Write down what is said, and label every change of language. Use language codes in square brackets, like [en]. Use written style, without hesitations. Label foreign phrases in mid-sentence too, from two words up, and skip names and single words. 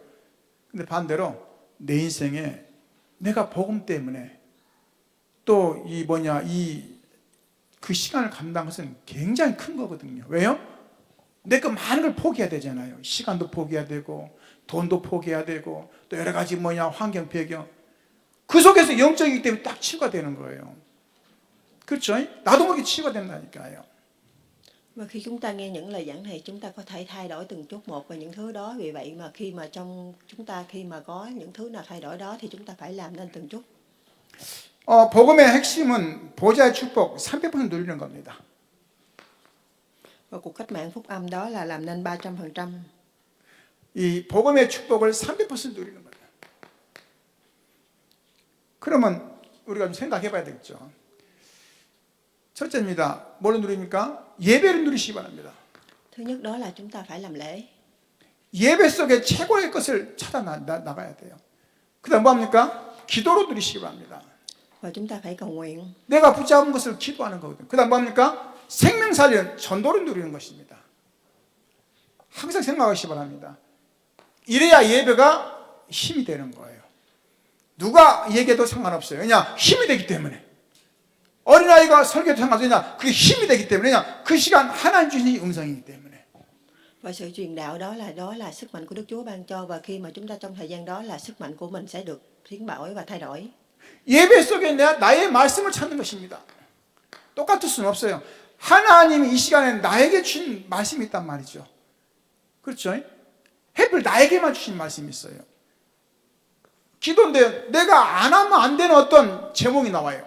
[ko] 근데 반대로 내 인생에 내가 복음 때문에 또 그 시간을 감당한 것은 굉장히 큰 거거든요. 왜요? 내가 많은 걸 포기해야 되잖아요. 시간도 포기해야 되고 돈도 포기해야 되고 또 여러 가지 환경 배경 그 속에서 영적이기 때문에 딱 치유가 되는 거예요. 그렇죠? 나도 모르게 치유가 된다니까요. [vi] Và khi chúng ta nghe những lời giảng này, chúng ta có thể thay đổi từng chút một về những thứ đó. Vì vậy mà khi mà trong chúng ta khi mà có những thứ nào thay đổi đó thì chúng ta phải làm nên từng chút. [ko] 복음의 핵심은 보좌의 축복 300% 누리는 겁니다. [vi] Và cuộc cách mạng phúc âm đó là làm nên 300%. [ko] 이 복음의 축복을 300% 누리는 거예요. 그러면 우리가 좀 생각해 봐야 되겠죠. 첫째입니다. 뭘 누립니까? 예배를 누리시기 바랍니다. [vi] Thứ nhất đó là chúng ta phải làm lễ. [ko] 예배 속에 최고의 것을 찾아 나가야 돼요. 그 다음 뭐합니까? 기도로 누리시기 바랍니다. [vi] Và chúng ta phải cầu nguyện. [ko] 내가 붙잡은 것을 기도하는 거거든요. 그 다음 뭐합니까? 생명 살리는 전도를 누리는 것입니다. 항상 생각하시기 바랍니다. 이래야 예배가 힘이 되는 거예요. 누가 얘기해도 상관없어요. 왜냐? 힘이 되기 때문에. 어린아이가 설교도 상관없냐? 그게 힘이 되기 때문에. 왜냐? 그 시간 하나님 주신 음성이기 때문에. [vi] Và sự truyền đạo đó là sức mạnh của Đức Chúa ban cho, và khi mà chúng ta trong thời gian đó là sức mạnh của mình sẽ được biến đổi và thay đổi. [ko] 예배 속에 나의 말씀을 찾는 것입니다. 똑같을 수는 없어요. 하나님이 이 시간에 나에게 주신 말씀이 있단 말이죠. 그렇죠? 하필 나에게만 주신 말씀이 있어요. 기도인데 내가 안 하면 안 되는 어떤 제목이 나와요.